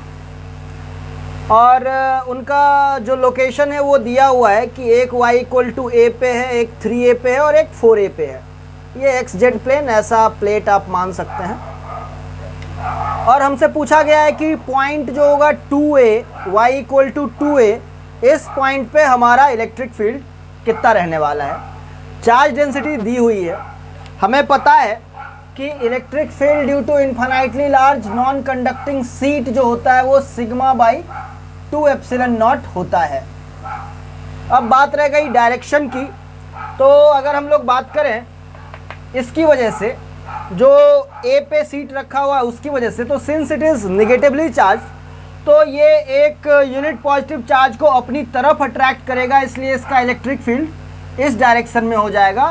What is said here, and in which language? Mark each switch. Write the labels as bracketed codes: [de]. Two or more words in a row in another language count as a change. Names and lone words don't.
[hi] और उनका जो लोकेशन है वो दिया हुआ है कि एक [en] y equal to A [hi] पे है, एक 3A पे है और एक 4A पे है। ये XZ प्लेन, ऐसा प्लेट आप मान सकते हैं। और हमसे पूछा गया है कि पॉइंट जो होगा 2A, [en] y equal to 2A, [hi] इस पॉइंट पे हमारा [en] electric field [hi] कितना रहने वाला है। [en] charge density [hi] दी हुई है, हमें पता है कि [en] electric field due to infinitely large non conducting sheet [hi] जो होता है वो σ/2ε0 होता है। अब बात रह गई डायरेक्शन की, तो अगर हम लोग बात करें इसकी वजह से, जो A पे सीट रखा हुआ है उसकी वजह से, तो [en] since it is negatively charge, [hi] तो ये एक [en] unit positive charge [hi] को अपनी तरफ अट्रैक्ट करेगा, इसलिए इसका [en] electric field [hi] इस डायरेक्शन में हो जाएगा।